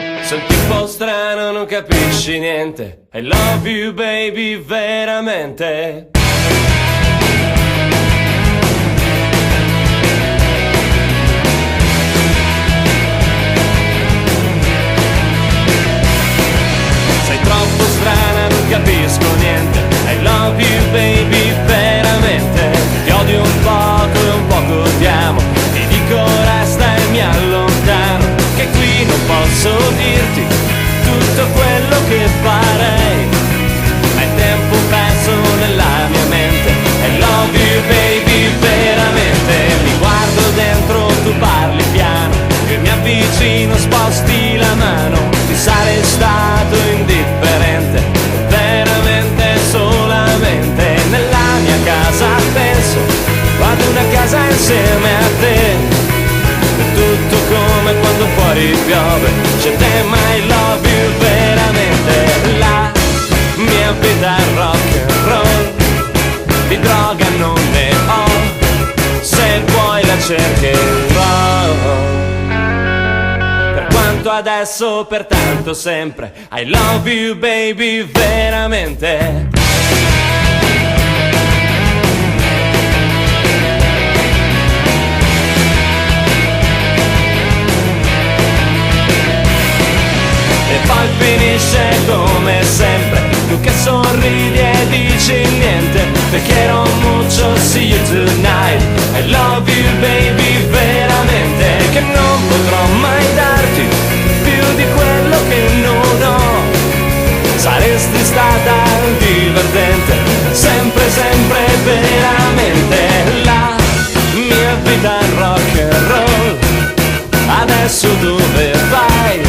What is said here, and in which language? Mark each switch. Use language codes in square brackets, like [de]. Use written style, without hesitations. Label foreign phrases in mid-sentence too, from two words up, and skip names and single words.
[it] Senti un po' strano, non capisci niente. [en] I love you baby, [it] veramente. Sei troppo strana, non capisco niente. [en] I love you baby, [it] veramente. Ti odio un poco e un poco ti amo. Ti dico resta e mi allontano, che qui non posso dirti tutto quello che farei, ma è tempo perso nella mia mente. [en] I love you baby, [it] veramente. Mi guardo dentro, tu parli piano, io mi avvicino, sposti la mano. Ti sarei stato indifferente, veramente, solamente. Nella mia casa penso, vado una casa insieme a te. Tutto come quando fuori piove, c'è te, ma [en] I love you [it] veramente. La mia vita è [en] rock and roll, [it] di droga non ne ho, se vuoi la cercherò. Per quanto adesso, per tanto sempre, [en] I love you baby veramente. [it] E poi finisce come sempre, tu che sorridi e dici niente. [es] Te quiero mucho, [en] see you tonight. I love you baby, [it] veramente. Che non potrò mai darti più di quello che non ho. Saresti stata divertente, sempre, sempre, veramente. La mia vita è [en] rock and roll, [it] adesso dove vai?